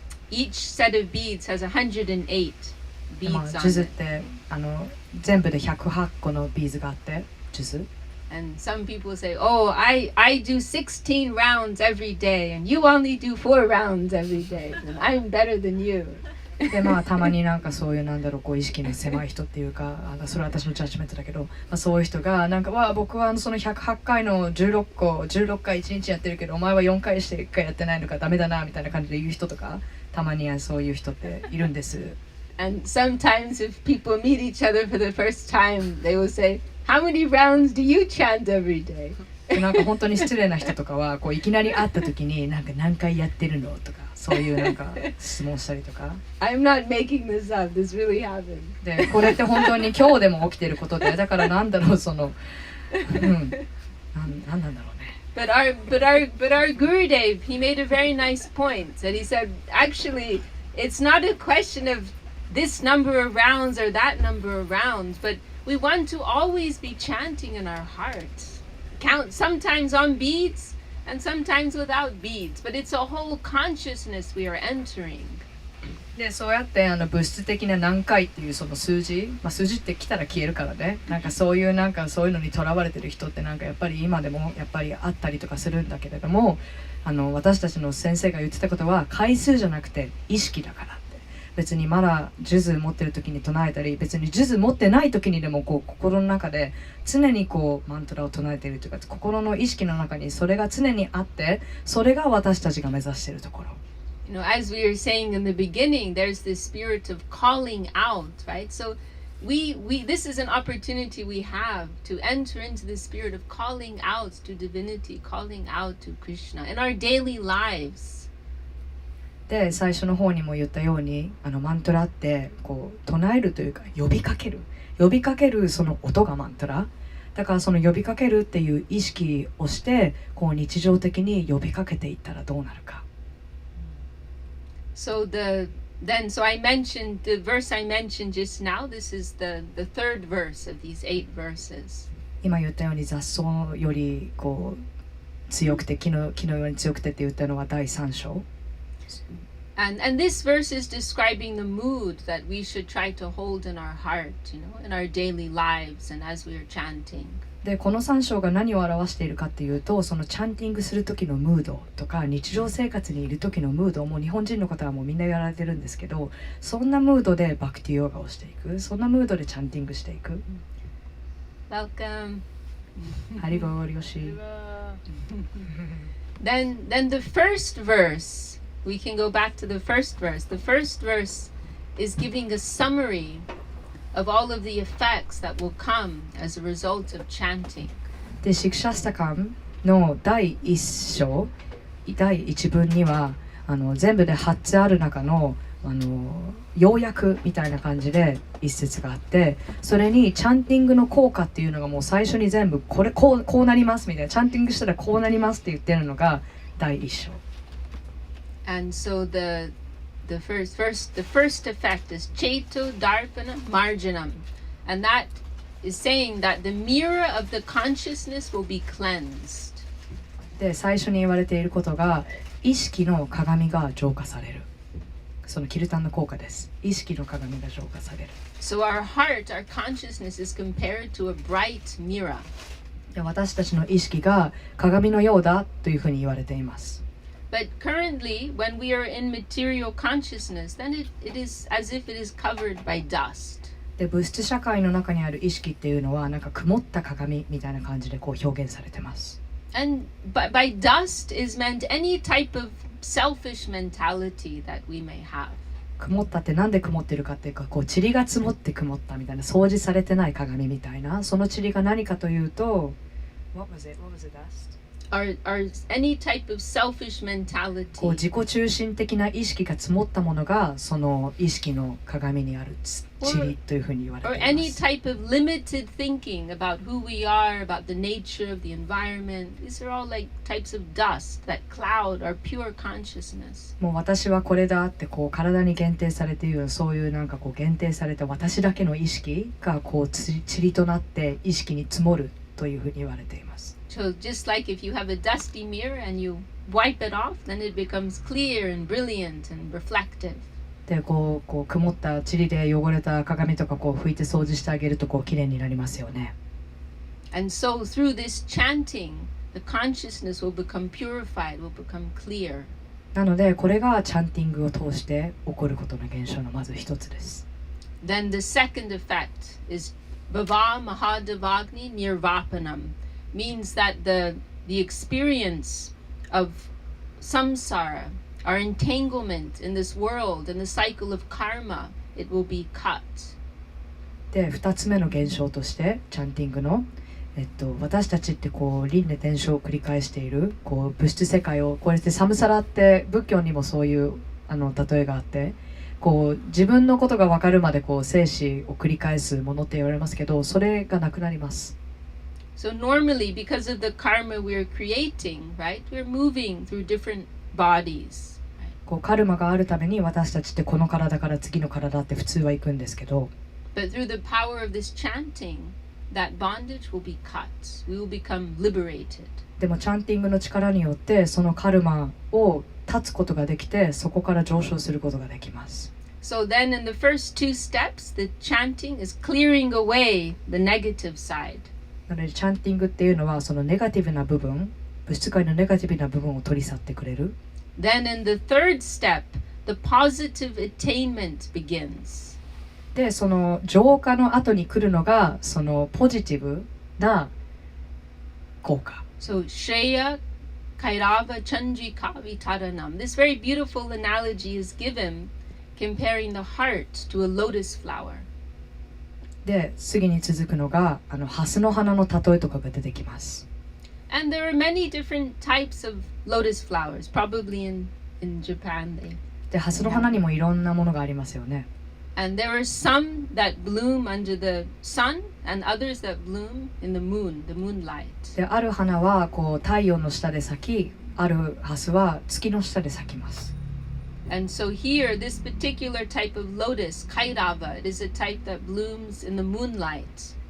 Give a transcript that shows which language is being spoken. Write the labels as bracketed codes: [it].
[en] Each set of beads has 108 beads [ja] ジ [en] on [ja] ュズっ [en] it. [ja] て全部で108個のビーズがあって、ジュズ。 [en] And some people say, oh, I do 16 rounds every day and you only do 4 rounds every day and I'm better than you. [ja] でたまになんかそういうこう意識の狭い人っていうか、それは私のジャッジメントだけど、そういう人がなんか僕はその108回の16回1日やってるけど、お前は4回して1回やってないのかダメだなみたいな感じで言う人とか、たまにそういう人っているんです。 [en] And sometimes if people meet each other for the first time, they will say, how many rounds do you chant every day? [ja] なんか本当に失礼な人とかはこういきなり会った時になんか何回やってるのとか、そういうなんか質問したりとか。 [en] I'm not making this up. This really happened. [ja] でこれって本当に今日でも起きてることで、だからなんだろうなんだろうね。 [en] But our Gurudev, he made a very nice point. That he said, actually, it's not a question of this number of rounds or that number of rounds, but we want to always be chanting in our hearts. Count sometimes on beads and sometimes without beads, but it's a whole consciousness we are entering. [ja] でそうやって物質的な何回っていうその数字、数字って来たら消えるからね、なんかそういうのにとらわれてる人ってなんかやっぱり今でもやっぱりあったりとかするんだけれども、私たちの先生が言ってたことは回数じゃなくて意識だからって。別にまだ数珠持ってる時に唱えたり、別に数珠持ってない時にでもこう心の中で常にこうマントラを唱えているというか、心の意識の中にそれが常にあって、それが私たちが目指しているところ。 [en] You know, as we were saying in the beginning, there's this spirit of calling out, right? So this is an opportunity we have to enter into the spirit of calling out to divinity, calling out to Krishna in our daily lives. [ja] で、最初の方にも言ったように、マントラってこう唱えるというか呼びかけるその音がマントラだから、その呼びかけるっていう意識をしてこう日常的に呼びかけていったらどうなるか。 [en] So I mentioned the verse I mentioned just now. This is the third verse of these 8 verses. [ja] 今言ったように雑草よりこう強くて木のように強くてって言ったのは第3章。 [en] And this verse is describing the mood that we should try to hold in our heart, you know, in our daily lives and as we are chanting. [ja] で、この3章が何を表しているかっていうと、そのチャンティングする時のムードとか日常生活にいる時のムードをもう日本人の方はもうみんなやられてるんですけど、そんなムードでバクティヨガをしていく、そんなムードでチャンティングしていく。 [en] Welcome. [ja] ハリボーよし。 [en] Then the first verse, we can go back to the first verse. The first verse is giving a summary of all of the effects that will come as a result of chanting. [ja] で、シクシャスタカンの第1章、第1文には全部で8つある中の要約みたいな感じで一節があって、それにチャンティングの効果っていうのがもう最初に全部こうなりますみたいな、チャンティングしたらこうなりますって言ってるのが第1章。 [en] And so the first effect is Cheto Darpana Marjanam, and that is saying that the mirror of the consciousness will be cleansed. [ja] で、最初に言われていることが意識の鏡が浄化される。そのキルタンの効果です。意識の鏡が浄化される。 [en] So our heart, our consciousness is compared to a bright mirror. [ja] で、私たちの意識が鏡のようだというふうに言われています。 [en] But currently, when we are in material consciousness, then it is as if it is covered by dust. [ja] で、物質社会の中にある意識っていうのはなんか曇った鏡みたいな感じでこう表現されてます。 [en] And by dust is meant any type of selfish mentality that we may have. [ja] 曇ったってなんで曇ってるかっていうか、こう塵が積もって曇ったみたいな、掃除されてない鏡みたいな、その塵が何かというと、 [en] What was it? What was the dust? Or any type of selfish mentality. [ja] こう自己中心的な意識が積もったものがその意識の鏡にある塵というふうに言われてい [en] Or [ja] ま [en] any [ja] す。 [en] type of limited thinking about who we are, about the nature of the environment. These are all like types of dust that cloud our pure consciousness. [ja] もう私はこれだってこう体に限定されている、そういうなんかこう限定された私だけの意識がこう塵となって意識に積もるというふうに言われています。 [en] So just like if you have a dusty mirror and you wipe it off, then it becomes clear and brilliant and reflective. [ja] で、こう曇った塵で汚れた鏡とかこう拭いて掃除してあげるとこう綺麗になりますよね。 [en] And so through this chanting, the consciousness will become purified, will become clear. [ja] なのでこれがチャンティングを通して起こることの現象のまず一つです。 [en] Then the second effect is Bhava Mahadevagni Nirvapanam. Means that the experience of samsara, our entanglement in this world and the cycle of karma, it will be cut. [ja] で、2つ目の現象としてチャンティングの、私たちってこう輪廻転生を繰り返しているこう物質世界を、これってサムサラって仏教にもそういう例えがあって、こう自分のことが分かるまでこう生死を繰り返すものって言われますけど、それがなくなります。 [en] So normally, because of the karma we're creating, right, we're moving through different bodies. [ja] こうカルマがあるために私たちってこの体から次の体って普通は行くんですけど、 [en] But through the power of this chanting, that bondage will be cut. We will become liberated. [ja] でもチャンティングの力によってそのカルマを断つことができて、そこから上昇することができます。 [en] So then in the first 2 steps, the chanting is clearing away the negative side. [ja] なのでチャンティングっていうのはそのネガティブな部分、物質界のネガティブな部分を取り去ってくれる。 [en] Then in the third step, the positive attainment begins. [ja] でその浄化の後に来るのがそのポジティブな効果。 [en] So Shreya Kairava Chandrika Vitaranam. This very beautiful analogy is given comparing the heart to a lotus flower. [ja] で次に続くのがハスの花の例えとかが出てきます。 [en] And there are many different types of lotus flowers, probably in Japan. [ja] でハスの花にもいろんなものがありますよね。 [en] And there are some that bloom under the sun and others that bloom in the moon, the moonlight. [ja] である花はこう太陽の下で咲き、あるハスは月の下で咲きます。 [en] And so here, this particular type of lotus, Kairava, it is a type that blooms in the moonlight.